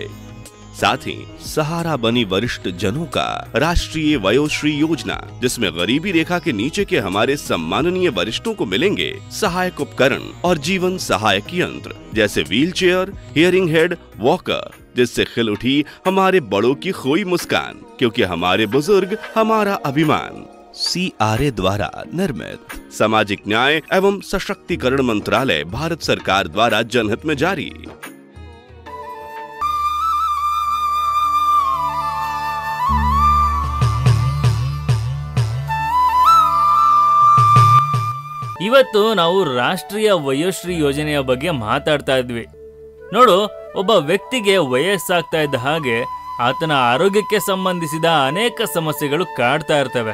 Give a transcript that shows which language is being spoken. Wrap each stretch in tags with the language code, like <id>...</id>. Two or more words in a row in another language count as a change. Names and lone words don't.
<hi>साथ ही सहारा बनी वरिष्ठ जनों का राष्ट्रीय वयोश्री योजना, जिसमें गरीबी रेखा के नीचे के हमारे सम्माननीय वरिष्ठों को मिलेंगे सहायक उपकरण और जीवन सहायक यंत्र, जैसे व्हीलचेयर,</hi> <en>hearing head,</en> <hi>वॉकर, जिससे खिल उठी हमारे बड़ों की खोई मुस्कान, क्योंकि हमारे बुजुर्ग हमारा अभिमान। CRA द्वारा निर्मित। सामाजिक न्याय एवं सशक्तिकरण मंत्रालय, भारत सरकार द्वारा जनहित में जारी।</hi> <kn>ಇವತ್ತು ನಾವು ರಾಷ್ಟ್ರೀಯ ವಯೋಶ್ರೀ ಯೋಜನೆಯ ಬಗ್ಗೆ ಮಾತಾಡ್ತಾ ಇದ್ವಿ. ನೋಡು, ಒಬ್ಬ ವ್ಯಕ್ತಿಗೆ ವಯಸ್ಸಾಗ್ತಾ ಇದ್ದ ಹಾಗೆ ಆತನ ಆರೋಗ್ಯಕ್ಕೆ ಸಂಬಂಧಿಸಿದ ಅನೇಕ ಸಮಸ್ಯೆಗಳು ಕಾಡ್ತಾ ಇರ್ತವೆ.</kn>